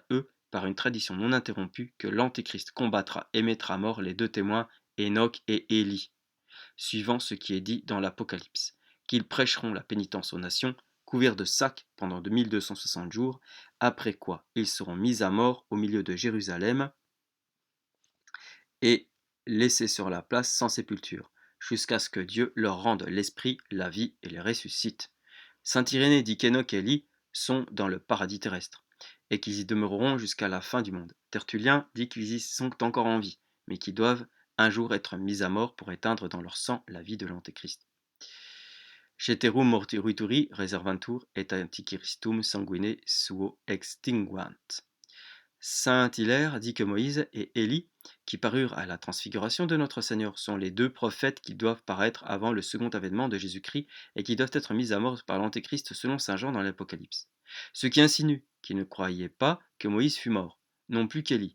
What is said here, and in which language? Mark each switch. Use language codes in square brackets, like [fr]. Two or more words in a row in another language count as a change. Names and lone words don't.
[fr] eux par une tradition non interrompue que l'Antéchrist combattra et mettra à mort les deux témoins Enoch et Élie, suivant ce qui est dit dans l'Apocalypse, qu'ils prêcheront la pénitence aux nations, couverts de sacs pendant 1260 jours, après quoi ils seront mis à mort au milieu de Jérusalem, et laissés sur la place sans sépulture, jusqu'à ce que Dieu leur rende l'esprit, la vie et les ressuscite. Saint Irénée dit qu'Enoch et Élie sont dans le paradis terrestre, et qu'ils y demeureront jusqu'à la fin du monde. Tertullien dit qu'ils y sont encore en vie, mais qu'ils doivent un jour être mis à mort pour éteindre dans leur sang la vie de l'Antéchrist. [la] Ceterum mortuituri reservantur et antichristum sanguine suo extinguant. [fr] Saint Hilaire dit que Moïse et Élie, qui parurent à la transfiguration de notre Seigneur, sont les deux prophètes qui doivent paraître avant le second avènement de Jésus-Christ et qui doivent être mis à mort par l'Antéchrist selon saint Jean dans l'Apocalypse. ce qui insinue qu'il ne croyait pas que Moïse fût mort, non plus qu'Élie.